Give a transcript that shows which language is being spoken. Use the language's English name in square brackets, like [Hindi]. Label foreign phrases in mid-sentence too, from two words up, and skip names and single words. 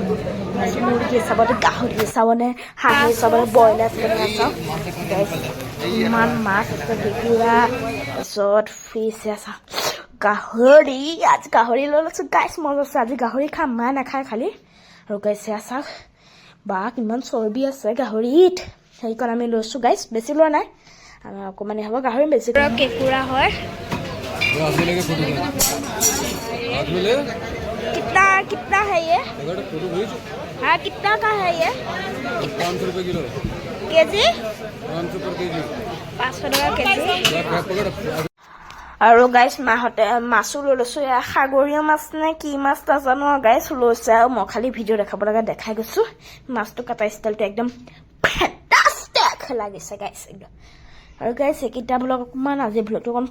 [Assamese] মুৰ্গী চাবনে গাহৰি চাবনে হাঁহি চাবনে ব্ৰইলাৰ চাবনে চাওঁ ইমান মাছ আছে কেঁকুৰা তাৰপিছত ফিছ আছে গাহৰি আজি গাহৰি লৈ লৈছোঁ গাইছ মজা আছে আজি গাহৰি খাম মায়ে নাখায় খালি আৰু গাইছ চাওক বা কিমান চৰ্বি আছে গাহৰিত সেইকাৰণে আমি লৈছোঁ গাইছ বেছি লোৱা নাই আমাৰ অকণমানি হ'ব গাহৰি বেছি কেঁকুৰা হয় [Hindi] कितना कितना है ये हाँ कितना का है ये 500 रुपये किलो केजी 500 पर केजी 500 टका केजी [Assamese] আৰু গাইছ মাহঁতে মাছো লৈ লৈছোঁ এয়া সাগৰীয় মাছ নে কি মাছ নাজানো গাইছ লৈছে আৰু মই খালি ভিডিঅ' দেখাব লগা দেখাই গৈছোঁ মাছটো কটা ষ্টাইলটো একদম ফেণ্টাষ্টিক লাগিছে গাইছ একদম আৰু গাইছ এইকেইটা ব্লগ অকণমান আজি ব্লগটো অকণ